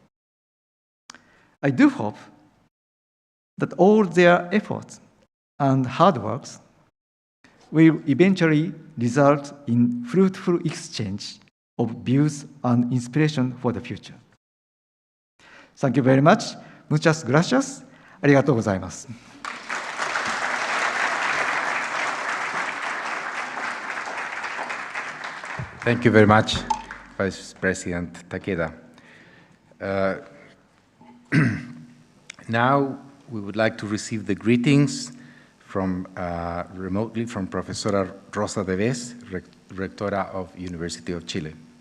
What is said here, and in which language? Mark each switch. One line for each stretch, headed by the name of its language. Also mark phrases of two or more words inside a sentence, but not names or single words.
English: I do hope that all their efforts and hard works will eventually result in fruitful exchange of views and inspiration for the future. Thank you very much.
Spanish: Muchas gracias.
Japanese: ありがとうございます。
English: Thank you very much, Vice President Takeda. Now we would like to receive the greetings from remotely from Professora Rosa Deves, Rectora of University of Chile.